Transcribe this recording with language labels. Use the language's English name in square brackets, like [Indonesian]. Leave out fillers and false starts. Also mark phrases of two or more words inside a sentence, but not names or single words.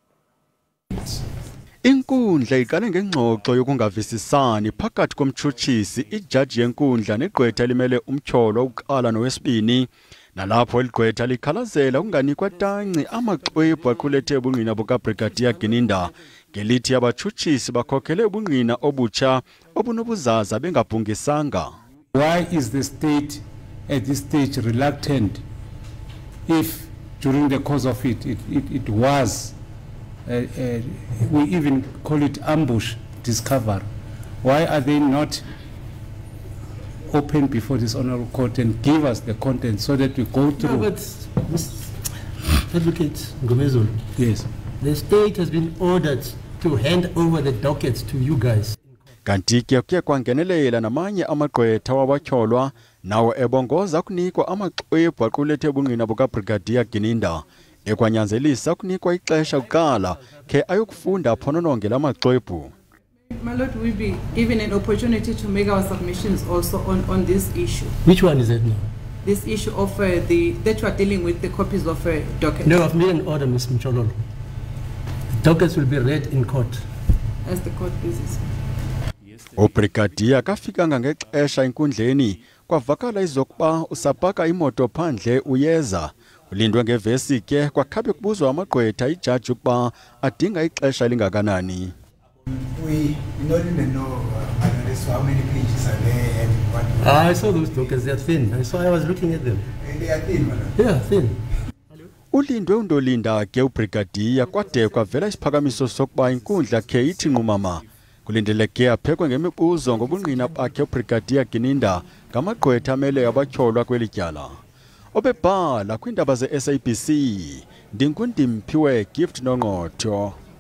[Xhosa] Inkundla iqale ngengxoxo yokungavisisani phakathi komtshutshisi ijaji yenkundla negqwetha elimele umtyholo wokuqala nowesibini. Nalapho iligqwetha likhalazela ukunganikwa tanci amaxwebhu aqulethe ubungqina bukaBrigadier Gininda ngelithi abatshutshisi bakhokhele ubungqina obutsha obunobuzaza bengabhungisanga. [English] Why is the state at this stage reluctant if during the course of it was we even call it ambush discovery? Why are they not open before this honorable court and give us the content so that we go through? No, but Advocate Ngomezulu, yes, the state has been ordered to hand over the dockets to you guys. [Xhosa] Kanti kuye kwangenelela namanye amagqwetha wabatyholwa nawo ebongoza kunikwa amaxwebhu aqulethe ubungqina bukaBrigadier Gininda ekwanyanzelisa kunikwa ixesha kuqala ke ayokufunda phonononge lamaxwebhu. [English] My Lord, will be given an opportunity to make our submissions also on this issue. Which one is it now? This issue of that you are dealing with the copies of dockets. No, I've made an order, Ms. Mchololo. Dockets will be read in court. As the court pleases. [Xhosa] Ubrigadier kafikanga ngexesha enkundleni kwavakala izokuba usapaka imoto phandle uyeza. Ulindwe ngevesi ke kwakhabe kubuzwa amagqwetha ijaji ukuba adinga ixesha lingakanani. [English] We don't even know how many pages are there and what. I saw those dockets, they are thin. I was looking at them. They are thin, madam. Yeah, thin. [Xhosa] Ulindwe undolinda ke ubrigadier kwade kwavela isiphakamiso sokuba inkundla ke ithi nqumama. Kulindeleke aphekwe ngemibuzo ngobungqina bakhe uBrigadier Gininda ngamagqwetha amele abatyholwa kweli tyala. Obebhala kwiindaba ze-SABC Ndinkundimphiwe Gift Nongqotho.